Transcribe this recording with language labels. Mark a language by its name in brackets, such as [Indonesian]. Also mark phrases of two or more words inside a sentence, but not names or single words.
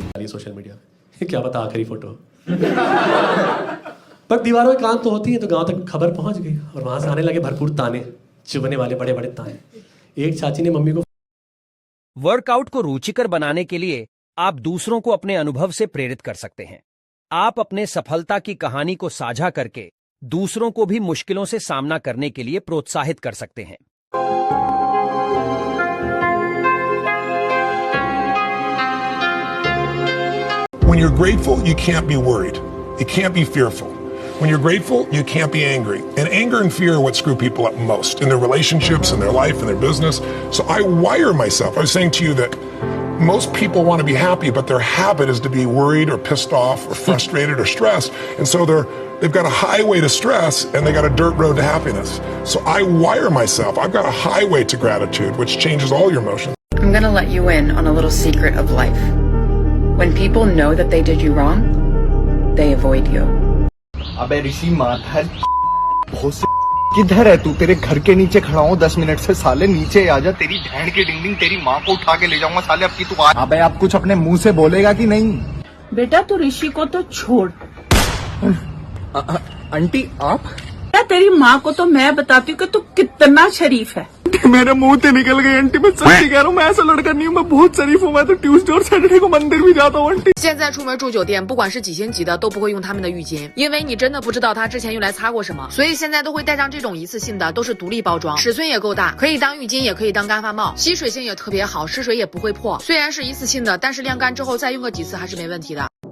[English] social media [Hindi] क्या पता आखिरी फोटो पर दीवारों में कान तो होती है, तो गांव तक खबर पहुंच गई और वहां से आने लगे भरपूर ताने, चुभने वाले बड़े बड़े ताने। एक चाची ने मम्मी को वर्कआउट को रुचिकर बनाने के लिए आप दूसरों को अपने अनुभव से प्रेरित कर सकते हैं। आप अपने सफलता की कहानी को साझा करके दूसरों को भी मुश्किलों से सामना करने के लिए प्रोत्साहित कर सकते हैं। [English] When you're grateful, you can't be worried. You can't be fearful. When you're grateful, you can't be angry. And anger and fear are what screw people up most in their relationships, in their life, in their business. So I wire myself. I was saying to you that most people want to be happy, but their habit is to be worried or pissed off or frustrated or stressed. And so they've got a highway to stress and they got a dirt road to happiness. So I wire myself. I've got a highway to gratitude, which changes all your emotions. I'm going to let you in on a little secret of life. When people know that they did you wrong, they avoid you. [Hindi] अबे ऋषि माधर किधर है तू? तेरे घर के नीचे खड़ा हूँ 10 मिनट से, साले नीचे आ जा। तेरी बहन की डिंग डिंग, तेरी माँ को उठा के ले जाऊंगा साले। अब की तू आ। अबे आप कुछ अपने मुंह से बोलेगा कि नहीं? बेटा तू ऋषि को तो छोड़। आंटी आप? तेरी माँ को तो मैं बताती हूँ कि तू कितना शरीफ है। मेरे मुंह से निकल गई आंटी, मैं सच्ची कह रहा हूँ, मैं ऐसा लड़का नहीं हूँ, मैं बहुत शरीफ हूँ। मैं तो ट्यूसडे और सैटरडे को मंदिर भी जाता हूँ आंटी। [Chinese] 现在出门住酒店，不管是几星级的，都不会用他们的浴巾，因为你真的不知道他之前用来擦过什么，所以现在都会带上这种一次性的，都是独立包装，尺寸也够大，可以当浴巾，也可以当干发帽，吸水性也特别好，湿水也不会破。虽然是一次性的，但是晾干之后再用个几次还是没问题的。